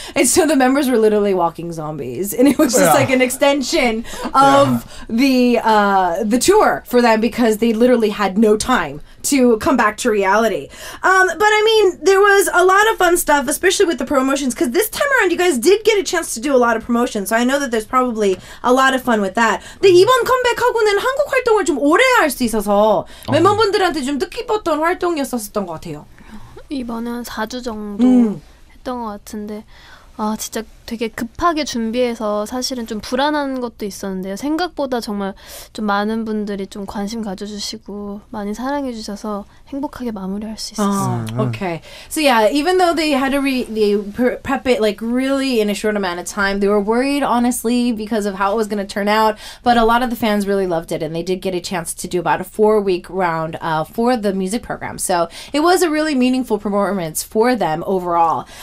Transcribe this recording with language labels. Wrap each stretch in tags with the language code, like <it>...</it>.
<en>And so the members were literally walking zombies. And it was just like an extension of the tour for them because they literally had no time to come back to reality. But I mean, there was a lot of fun stuff, especially with the promotions, because this time around you guys did get a chance to do a lot of promotions, so I know that there's probably a lot of fun with that.</en> <ko>근데 이번 컴백하고는 한국 활동을 좀 오래 할 수 있어서 멤버분들한테 좀 뜻깊었던 활동이었었던 것 같아요. 이번에 한 4주 정도 했던 것 같은데 진짜 되게 급하게 준비해서 사실은 좀 불안한 것도 있었는데요. 생각보다 정말 좀 많은 분들이 좀 관심 가져주시고 많이 사랑해주셔서 행복하게 마무리할 수 있었어요.</ko> <en>Okay. So yeah, even though they had to prep it like really in a short amount of time, they were worried honestly because of how it was going to turn out, but a lot of the fans really loved it and they did get a chance to do about a 4-week round for the music program. So it was a really meaningful performance for them overall.</en>